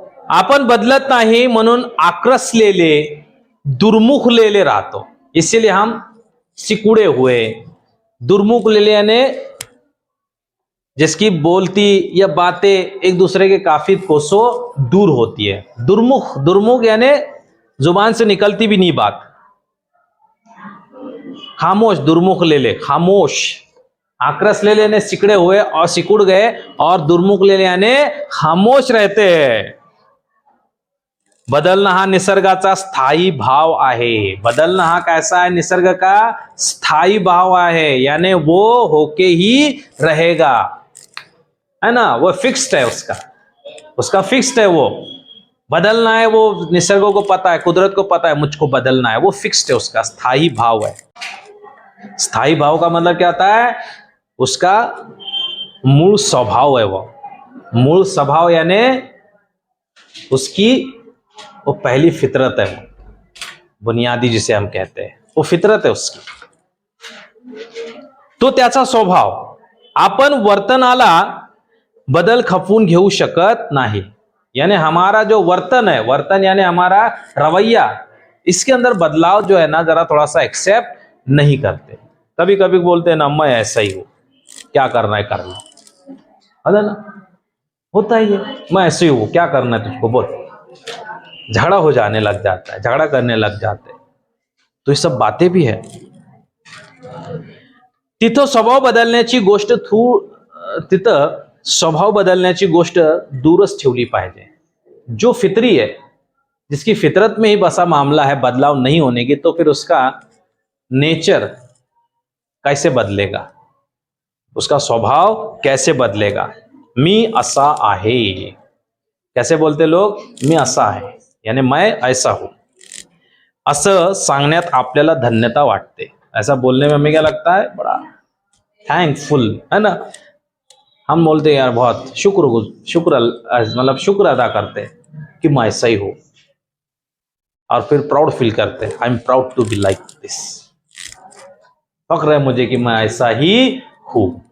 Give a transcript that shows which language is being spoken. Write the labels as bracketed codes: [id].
[mr] आपण बदलत नाही म्हणून आक्रसलेले, दुर्मुखलेले राहतो, [hi] इसीलिए हम सिकुड़े हुए, दुर्मुखलेले यानी जिसकी बोलती या बातें एक दूसरे के काफी कोसों दूर होती है। दुर्मुख यानी जुबान से निकलती भी नहीं बात। खामोश, दुर्मुख ले ले, खामोश। आक्रस ले लेने सिकड़े हुए और सिकुड़ गए, और दुर्मुख ले यानी खामोश रहते हैं। [mr] बदलना हा निसर्गाचा स्थायी भाव आहे। [hi] बदलना हा कैसा है, निसर्ग का स्थायी भाव आहे, यानी वो होके ही रहेगा, है ना। वो फिक्स्ड है, उसका फिक्स्ड है। वो बदलना है, वो निसर्ग को पता है, कुदरत को पता है मुझको बदलना है, वो फिक्स्ड है, उसका स्थायी भाव है। स्थायी भाव का मतलब क्या होता है, उसका मूल स्वभाव है। वो मूल स्वभाव यानी उसकी वो पहली फितरत है, वो बुनियादी जिसे हम कहते हैं, वो फितरत है उसकी। [mr] तो त्याचा स्वभाव, आपण वर्तनाला बदल खपवून घेऊ शकत नाही। [hi] यानी हमारा जो वर्तन है, वर्तन यानी हमारा रवैया, इसके अंदर बदलाव जो है ना जरा थोड़ा सा एक्सेप्ट नहीं करते। कभी कभी बोलते हैं ना मैं ऐसा ही हूं, क्या करना है कर लो, है ना, होता ही है, मैं ऐसे ही हूं, क्या करना है तुझको बोल। झगड़ा हो जाने लग जाता है, झगड़ा करने लग जाते हैं। तो ये सब बातें भी है। [mr] तिथं स्वभाव बदलण्याची गोष्ट तिथं स्वभाव बदलण्याची गोष्ट दूरच ठेवली पाहिजे. [hi] जो फितरी है, जिसकी फितरत में ही बसा मामला है बदलाव नहीं होने की, तो फिर उसका नेचर कैसे बदलेगा, उसका स्वभाव कैसे बदलेगा. [mr] मी असा आहे. [hi] कैसे बोलते लोग? [mr] मी असा आहे, [hi] यानी मैं ऐसा हूं. [mr] असं सांगण्यात आपल्याला धन्यता वाटते. [hi] ऐसा बोलने में हमें क्या लगता है? बड़ा थैंकफुल है ना. हम बोलते हैं यार बहुत शुक्र मतलब शुक्र अदा करते हैं कि मैं ऐसा ही हूं, और फिर प्राउड फील करते हैं. [en] I am proud to be like this. [hi] फक्र है मुझे कि मैं ऐसा ही हूं.